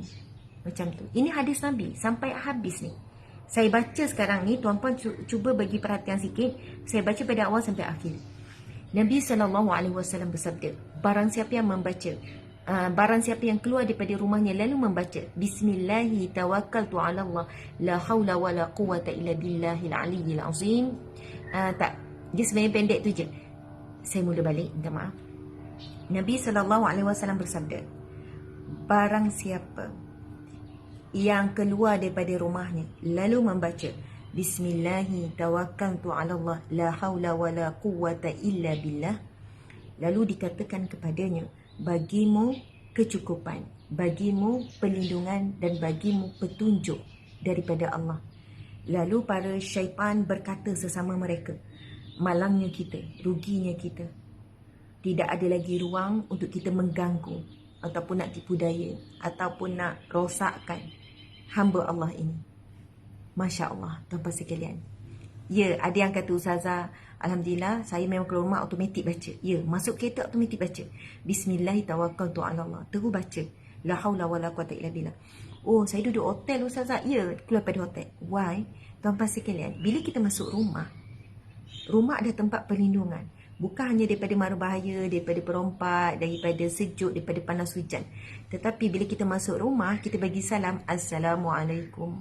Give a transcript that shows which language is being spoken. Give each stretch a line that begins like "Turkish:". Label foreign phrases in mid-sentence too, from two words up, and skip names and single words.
Malay: Macam tu. Ini hadis Nabi sampai habis ni. Saya baca sekarang ni, tuan-puan cuba bagi perhatian sikit. Saya baca pada awal sampai akhir. Nabi SAW bersabda, barang siapa yang membaca, barang siapa yang keluar daripada rumahnya lalu membaca
Arabic: بسم الله توكلت على الله لا حول ولا قوة إلا بالله العلي العظيم.
Malay: Tak, dia sebenarnya pendek tu je. Saya mula balik, minta maaf. Nabi SAW bersabda, barang siapa yang keluar daripada rumahnya lalu membaca
Arabic: بسم الله توكلت على الله لا حول ولا قوة إلا بالله,
Malay: lalu dikatakan kepadanya, bagimu kecukupan, bagimu perlindungan dan bagimu petunjuk daripada Allah. Lalu para syaitan berkata sesama mereka, malangnya kita, ruginya kita. Tidak ada lagi ruang untuk kita mengganggu ataupun nak tipu daya ataupun nak rosakkan hamba Allah ini.
Arabic: ما شاء الله,
Malay: tuan-tuan sekalian. Ya, ada yang kata, Ustazah, Alhamdulillah, saya memang keluar rumah automatik baca. Ya, masuk kereta automatik baca. Bismillahirrahmanirrahim. Terus baca.
Arabic: لا حول ولا قوة إلا بالله.
Malay: Oh, saya duduk hotel, Ustazah. Ya, keluar pada hotel. Why? Tuan-tuan sekalian, bila kita masuk rumah, rumah ada tempat perlindungan. Bukan hanya daripada mara bahaya, daripada perompak, daripada sejuk, daripada panas hujan. Tetapi bila kita masuk rumah, kita bagi salam, Assalamualaikum.